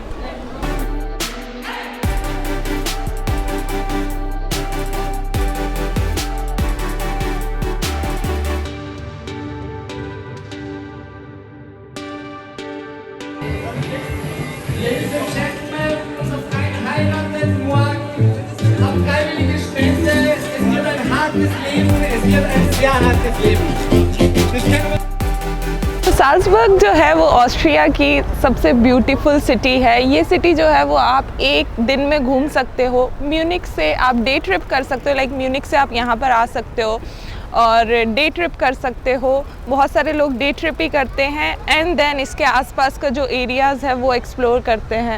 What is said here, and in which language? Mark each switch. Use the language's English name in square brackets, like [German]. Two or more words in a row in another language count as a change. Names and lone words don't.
[English] Ladies and Gentlemen, [German] unser Verein heiratet morgen. Auf freiwillige Spende. Es wird ein hartes Leben. Es wird ein sehr hartes Leben. Das können wir [Hindi] तो साल्जबर्ग जो है वो ऑस्ट्रिया की सबसे [English] beautiful city [Hindi] है। ये सिटी जो है वो आप एक दिन में घूम सकते हो। म्यूनिक से आप [English] day trip [Hindi] कर सकते हो, लाइक म्यूनिक से आप यहाँ पर आ सकते हो और [English] day trip [Hindi] कर सकते हो। बहुत सारे लोग [English] day trip [Hindi] ही करते हैं [English] and then [Hindi] इसके आसपास का जो एरियाज़ है वो एक्सप्लोर करते हैं।